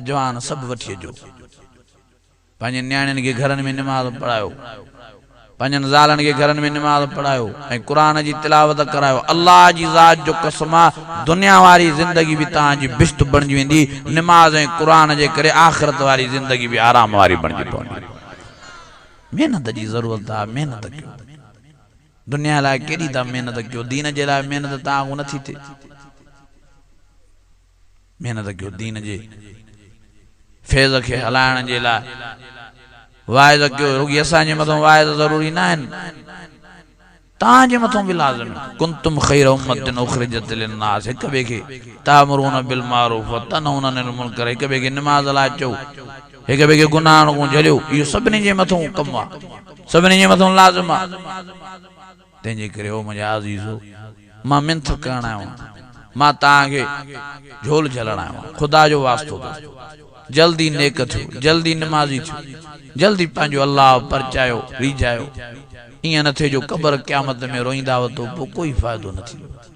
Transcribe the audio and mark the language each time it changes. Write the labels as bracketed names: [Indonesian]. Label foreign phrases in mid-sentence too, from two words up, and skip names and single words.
[Sindhi] जवान सभु वठी अचो पंहिंजे नियाणियुनि खे घरनि में निमाज़ पढ़ायो पंहिंजनि ज़ालनि खे घरनि में निमाज़ पढ़ायो ऐं क़ुरान जी तिलावत करायो अल्लाह जी ज़ात जो कसम आहे दुनिया वारी ज़िंदगी बि तव्हांजी बिश्त बणिजी वेंदी निमाज़ ऐं क़ुरान जे करे आख़िरत वारी ज़िंदगी बि आराम वारी बणिजी पवंदी महिनत जी ज़रूरत आहे महिनत कयो दुनिया लाइ केॾी था महिनत कयो दीन जे लाइ महिनत तव्हां नथी थिए महिनत कयो दीन जे फैज़ खे हलाइण जे लाइ वाइज़ कयो रुॻी असांजे मथां वाइज़ ज़रूरी न आहिनि तव्हांजे मथां बि लाज़िम [Arabic] كنتم خير أمة أخرجت للناس [Sindhi] हिक ॿिए खे [Arabic] تأمرون بالمعروف وتنهون عن المنكر [Sindhi] हिक ॿिए खे निमाज़ लाइ चओ हिक ॿिए खे गुनाहनि खां झलियो इहो सभिनी जे मथां कमु आहे सभिनी जे मथां लाज़िम आहे तंहिंजे करे ओ मुंहिंजा अज़ीज़ो मां मिंथ करण आयो मां तव्हांखे झोल झलण आयो ख़ुदा जो वास्तो जल्दी नेक थियो जल्दी नमाज़ी थियो जल्दी पंहिंजो अल्लाह परचायो रीझायो ईअं न थिए जो क़बर क़यामत में रोईंदा वतो पोइ कोई फ़ाइदो न थींदो